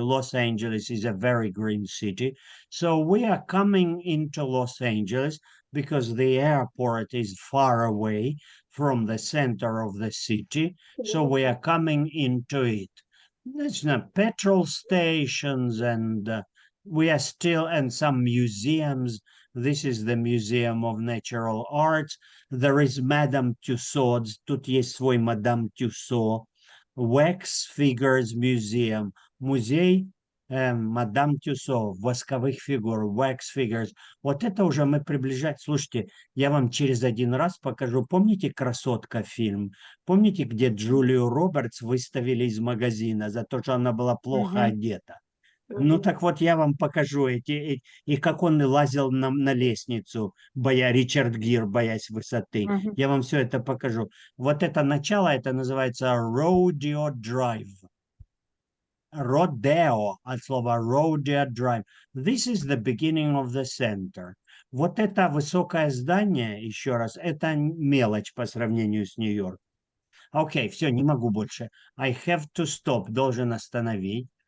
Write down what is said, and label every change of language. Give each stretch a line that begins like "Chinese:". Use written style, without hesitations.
English: Los Angeles is a very green city. So we are coming into Los Angeles because the airport is far away from the center of the city. So we are coming into it. There's no petrol stations and we are still and some museums. This is the Museum of Natural Arts. There is Madame Tussauds.
Russian: Тут есть свой Madame Tussauds.
English: Wax Figures Museum.
Russian: Музей Мадам Тюссо, восковых фигур,
English: wax figures.
Russian: Вот это уже мы приближаем. Слушайте, я вам через один раз покажу. Помните «Красотка» фильм? Помните, где Джулию Робертс выставили из магазина за то, что она была плохо одета? Ну так вот я вам покажу и как он лазил на лестницу, Ричард Гир, боясь высоты. Я вам все это покажу. Вот это начало, это называется Rodeo Drive.
English: Rodeo,
Russian: от слова
English: Rodeo Drive. This is the beginning of the center.
Russian: Вот это высокое здание, еще раз, это мелочь по сравнению с Нью-Йорком. Окей, все, не могу больше.
English: I have to stop,
Russian: должен остановить.